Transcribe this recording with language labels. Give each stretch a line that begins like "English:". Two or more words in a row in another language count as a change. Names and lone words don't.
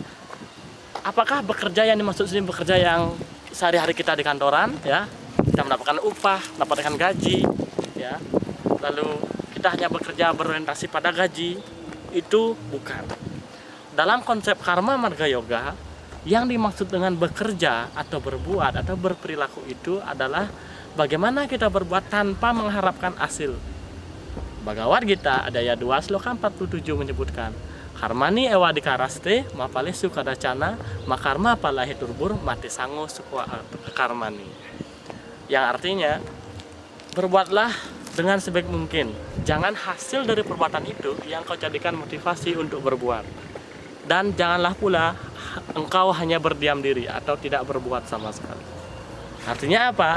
Indonesian: Apakah bekerja yang dimaksud sini bekerja yang sehari-hari kita di kantoran, ya, kita mendapatkan upah, mendapatkan gaji, ya, lalu kita hanya bekerja berorientasi pada gaji? Itu bukan. Dalam konsep Karma Marga Yoga, yang dimaksud dengan bekerja atau berbuat atau berperilaku itu adalah bagaimana kita berbuat tanpa mengharapkan hasil. Bhagavad Gita Adaya 2 Sloka 47 menyebutkan,
Sanskrit: Karmani ewa dikaraste mapale sukadacana makarma palahi turbur mati sango sukwa karmani.
Indonesian: Yang artinya, berbuatlah dengan sebaik mungkin. Jangan hasil dari perbuatan itu yang kau jadikan motivasi untuk berbuat. Dan janganlah pula engkau hanya berdiam diri atau tidak berbuat sama sekali. Artinya apa?